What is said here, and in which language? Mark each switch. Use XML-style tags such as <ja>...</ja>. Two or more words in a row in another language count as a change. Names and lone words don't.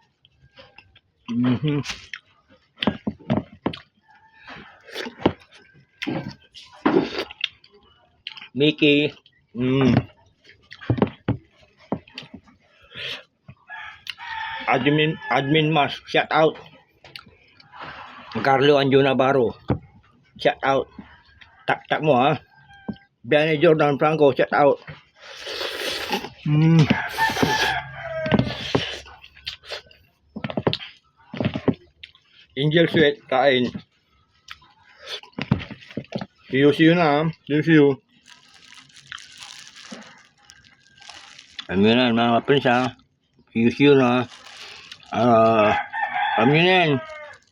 <tl>Mickey.</tl> <en>Admin Mas. Shout out. Carlo Anjo Navarro. Shout out.</en> <tl>Tak mo ha. Biane Jordan Franco.</tl> <en>Shout out.</en> <tl>Angel Sweat. Kain.</tl> <en>See you na. See you.</en> <tl>Alam nyo na mga prinsa.</tl> <en>See you</en> <tl>na. Alam nyo na yan.</tl>